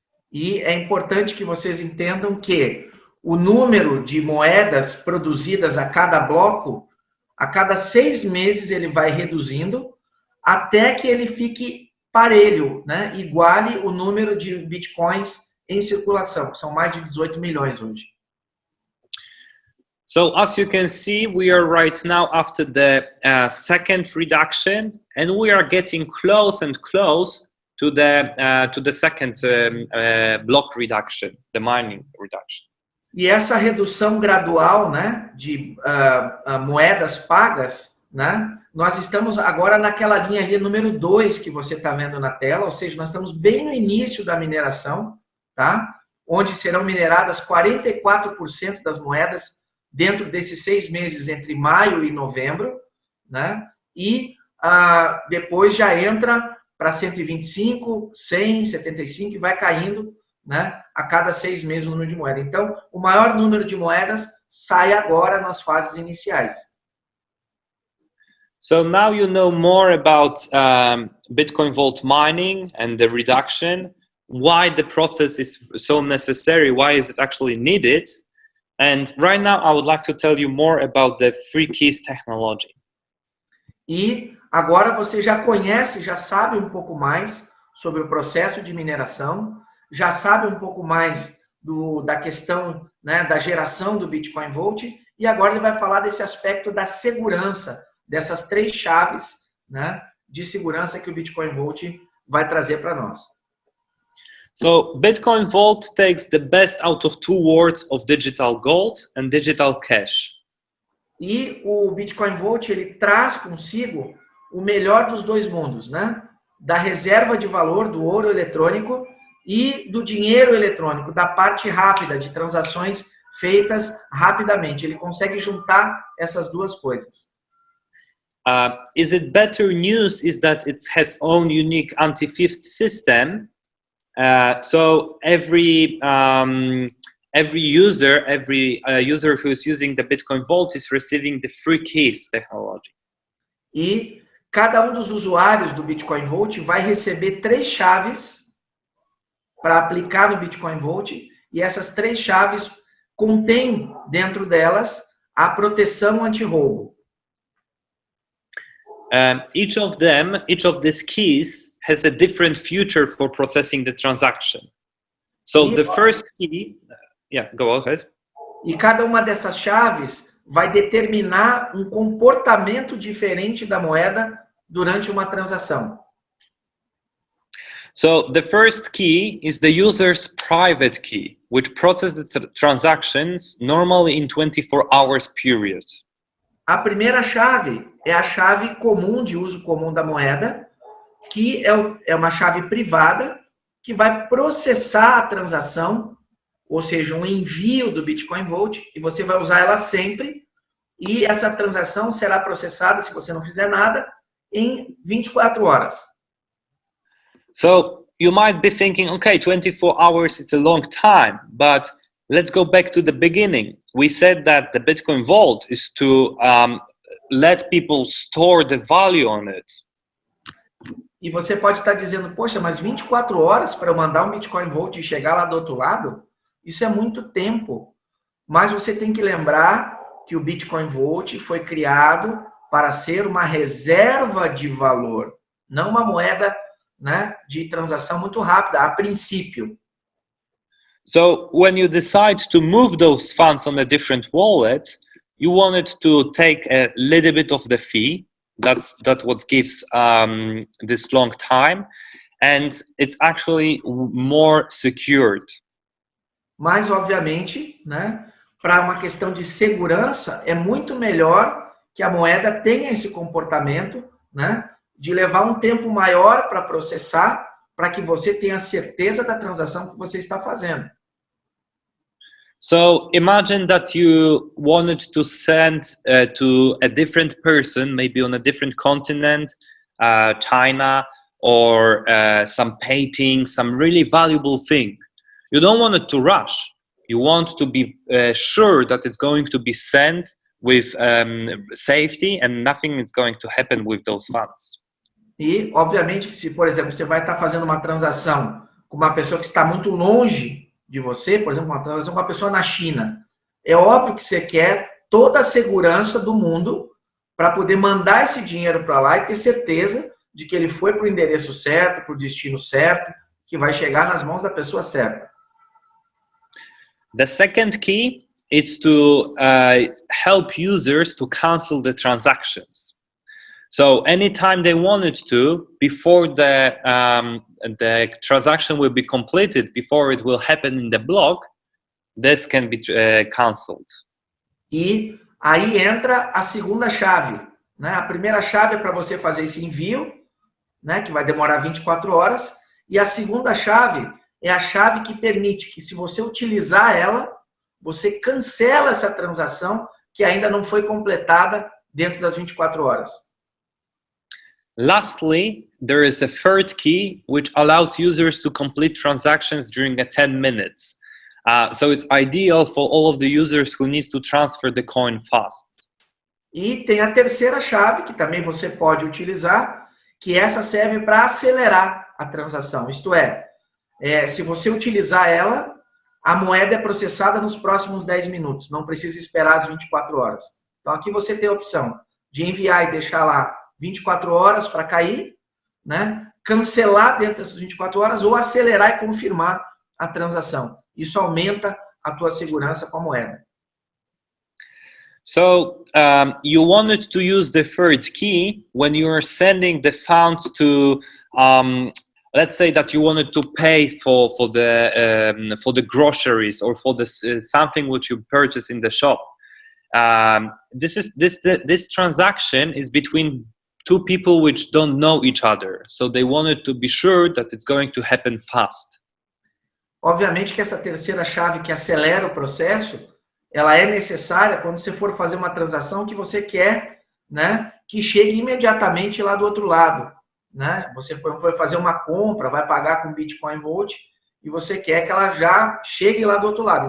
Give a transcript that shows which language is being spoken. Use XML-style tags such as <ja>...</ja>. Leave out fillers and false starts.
<pt>E é importante que vocês entendam que o número de moedas produzidas a cada bloco, a cada 6 meses ele vai reduzindo até que ele fique parelho, né? Iguale o número de bitcoins em circulação, que são mais de 18 milhões hoje.</pt> <en>So as you can see, we are right now after the second reduction, and we are getting close and close to the second block reduction, the mining reduction.</en> <pt>E essa redução gradual, né, de moedas pagas, né, nós estamos agora naquela linha ali, número 2, que você está vendo na tela, ou seja, nós estamos bem no início da mineração, tá? Onde serão mineradas 44% das moedas dentro desses 6 meses entre maio e novembro, né? E depois já entra para 125, 100, 75 e vai caindo, né, a cada 6 meses o número de moedas. Então, o maior número de moedas sai agora nas fases iniciais.</pt> <en>So now you know more about Bitcoin Vault mining and the reduction, why the process is so necessary, why is it actually needed. And right now I would like to tell you more about the free keys technology.</en> <pt>E agora você já conhece, já sabe um pouco mais sobre o processo de mineração, já sabe um pouco mais da questão, né, da geração do Bitcoin Vault, e agora ele vai falar desse aspecto da segurança, dessas 3 chaves, né, de segurança que o Bitcoin Vault vai trazer para nós.</pt> <en>So Bitcoin Vault takes the best out of 2 worlds of digital gold and digital cash.</en> <pt>E o Bitcoin Vault, ele traz consigo o melhor dos 2 mundos, né? Da reserva de valor do ouro eletrônico e do dinheiro eletrônico, da parte rápida, de transações feitas rapidamente. Ele consegue juntar essas 2 coisas.</pt> <en>Is it better news is that it has own unique anti-theft system. So every user who is using the Bitcoin Vault is receiving the free keys technology.</en> <pt>E cada um dos usuários do Bitcoin Vault vai receber 3 chaves para aplicar no Bitcoin Vault, e essas 3 chaves contêm dentro delas a proteção anti-roubo.</pt> <en>Each of these keys has a different feature for processing the transaction. So the first key, go ahead.</en> <pt>E cada uma dessas chaves vai determinar um comportamento diferente da moeda durante uma transação.</pt> <en>So the first key is the user's private key, which processes the transactions normally in 24 hours period.</en> <pt>A primeira chave é a chave comum, de uso comum da moeda, que é uma chave privada que vai processar a transação, ou seja, um envio do Bitcoin Vault, e você vai usar ela sempre E essa transação será processada, se você não fizer nada, em 24 horas.</pt> <en>So you might be thinking, okay, 24 hours, it's a long time, but let's go back to the beginning. We said that the Bitcoin Vault is to let people store the value on it.</en> <pt>E você pode estar dizendo, poxa, mas 24 horas para eu mandar um Bitcoin Vault e chegar lá do outro lado? Isso é muito tempo. Mas você tem que lembrar que o Bitcoin Vault foi criado para ser uma reserva de valor, não uma moeda, né, de transação muito rápida, a princípio.</pt> <en>So when you decide to move those funds on a different wallet, you wanted to take a little bit of the fee. That's what gives this long time, and it's actually more secured.</en> <pt>Mas, obviamente, né, para uma questão de segurança, é muito melhor que a moeda tenha esse comportamento, né, de levar um tempo maior para processar, para que você tenha certeza da transação que você está fazendo.</pt> <en>So imagine that you wanted to send to a different person, maybe on a different continent, China, or some painting, some really valuable thing. You don't want it to rush. You want to be sure that it's going to be sent with safety and nothing is going to happen with those funds.</en> <pt>E, obviamente, que se, por exemplo, você vai estar fazendo uma transação com uma pessoa que está muito longe de você, por exemplo, uma transação com uma pessoa na China, é óbvio que você quer toda a segurança do mundo para poder mandar esse dinheiro para lá e ter certeza de que ele foi para o endereço certo, para o destino certo, que vai chegar nas mãos da pessoa certa.</pt> <en>The second key is to help users to cancel the transactions. So anytime they wanted to, before the transaction will be completed, before it will happen in the block, this can be canceled.</en> <pt>E aí entra a segunda chave, né? A primeira chave é para você fazer esse envio, né, que vai demorar 24 horas, e a segunda chave é a chave que permite que, se você utilizar ela, você cancela essa transação que ainda não foi completada dentro das 24 horas.</pt> <en>Lastly, there is a third key which allows users to complete transactions during 10 minutes. So it's ideal for all of the users who need to transfer the coin fast.</en> <pt>E tem a terceira chave, que também você pode utilizar, que essa serve para acelerar a transação. Isto é, se você utilizar ela, a moeda é processada nos próximos 10 minutos, não precisa esperar as 24 horas. Então aqui você tem a opção de enviar e deixar lá 24 horas para cair, né? Cancelar dentro dessas 24 horas ou acelerar e confirmar a transação. Isso aumenta a tua segurança com a moeda.</pt> <en>So you wanted to use the third key when you are sending the funds to, let's say that you wanted to pay for the groceries or for something which you purchase in the shop. This transaction is between two people which don't know each other, so they wanted to be sure that it's going to happen fast.</en> <pt>Obviamente que essa terceira chave que acelera o processo, ela é necessária quando você for fazer uma transação que você quer, né, que chegue imediatamente lá do outro lado, né? Você foi fazer uma compra, vai pagar com Bitcoin Vault e você quer que ela já chegue lá do outro lado.</pt>